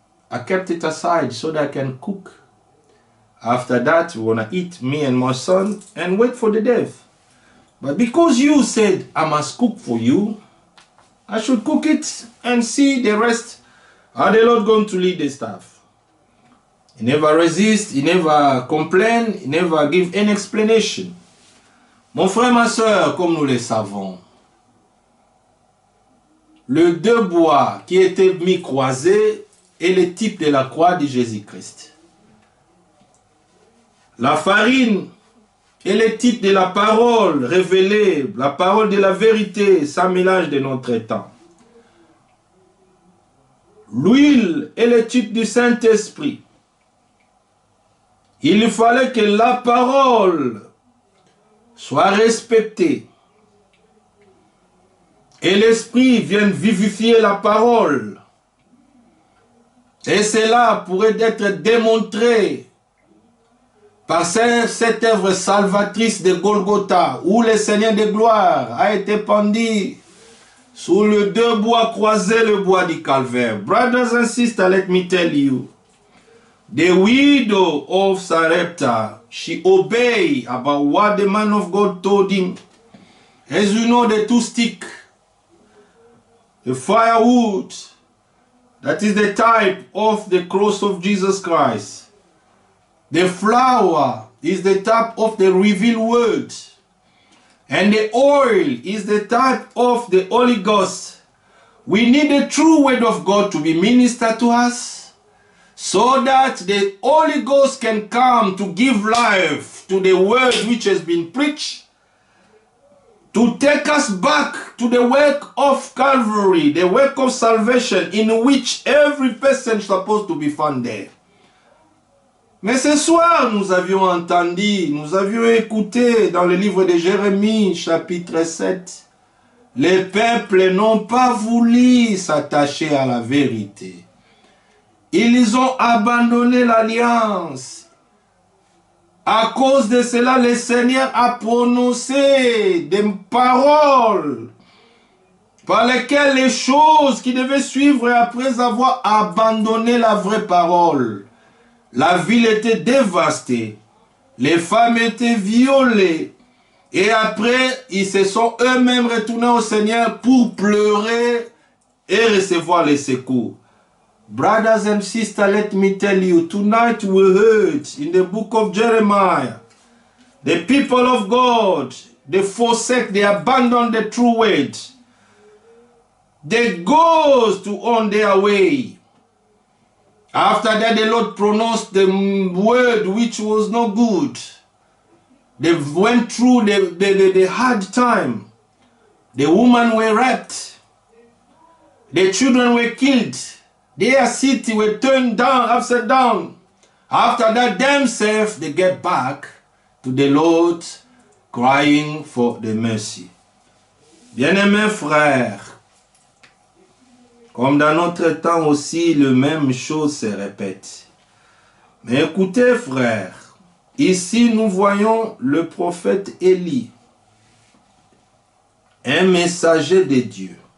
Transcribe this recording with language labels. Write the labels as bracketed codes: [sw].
[en] I kept it aside so that I can cook. After that, we want to eat, me and my son, and wait for the death. But because you said I must cook for you, I should cook it and see the rest. How the Lord going to lead the staff? He never resist, he never complain, he never give any explanation. [fr] Mon frère, ma soeur, comme nous le savons, le 2 bois qui étaient mis croisés est le type de la croix de Jésus-Christ. La farine est le type de la parole révélée, la parole de la vérité, sans mélange de notre temps. L'huile est le type du Saint-Esprit. Il fallait que la parole soit respectée. Et l'Esprit vienne vivifier la parole. Et cela pourrait être démontré par cette œuvre salvatrice de Golgotha, où le Seigneur de gloire a été pendu sous le 2 bois croisés, le bois du calvaire. [en] Brothers and sisters, let me tell you, the widow of Sarepta, she obeyed about what the man of God told him. As you know, the 2 sticks The firewood, that is the type of the cross of Jesus Christ. The flour is the type of the revealed word. And the oil is the type of the Holy Ghost. We need the true word of God to be ministered to us, so that the Holy Ghost can come to give life to the word which has been preached, to take us back to the work of Calvary, the work of salvation, in which every person is supposed to be found there. [fr] Mais ce soir, nous avions entendu, nous avions écouté dans le livre de Jérémie, chapitre 7, les peuples n'ont pas voulu s'attacher à la vérité. Ils ont abandonné l'alliance. À cause de cela, le Seigneur a prononcé des paroles par lesquelles les choses qui devaient suivre après avoir abandonné la vraie parole. La ville était dévastée, les femmes étaient violées, et après, ils se sont eux-mêmes retournés au Seigneur pour pleurer et recevoir les secours. [en] Brothers and sisters, let me tell you, tonight we heard in the book of Jeremiah, the people of God, they forsake, they abandon the true word. They go on their way. After that, the Lord pronounced the word which was not good. They went through the hard time. The women were raped. The children were killed. Their city were turned down, upside down. After that, themselves, they get back to the Lord, crying for the mercy. [fr] Bien-aimés frères, comme dans notre temps aussi, la même chose se répète. Mais écoutez, frères, ici nous voyons le prophète Élie, un messager de Dieu.